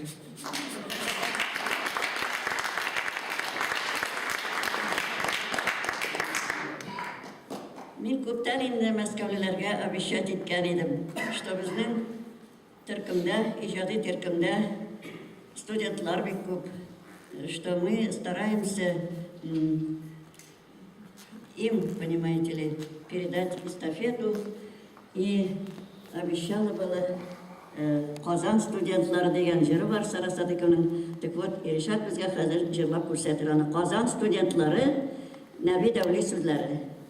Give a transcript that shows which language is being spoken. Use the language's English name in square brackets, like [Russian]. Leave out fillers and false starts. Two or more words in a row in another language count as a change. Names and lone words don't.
[Tatar] Мин күптән инде мәскәүлеләргә обещать иткән идем, что безнең төркемдә, иҗади төркемдә студентлар бик күп, [Russian] что мы стараемся им, понимаете ли, передать эстафету, и обещала была Казан студентлары [Tatar] дигән җыры бар Сарасатыкының. [Russian] Так вот, [Tatar] Ришат безгә хәзер җырлап күрсәтер аны. Казан студентлары Нәби Дәүли сүзләре.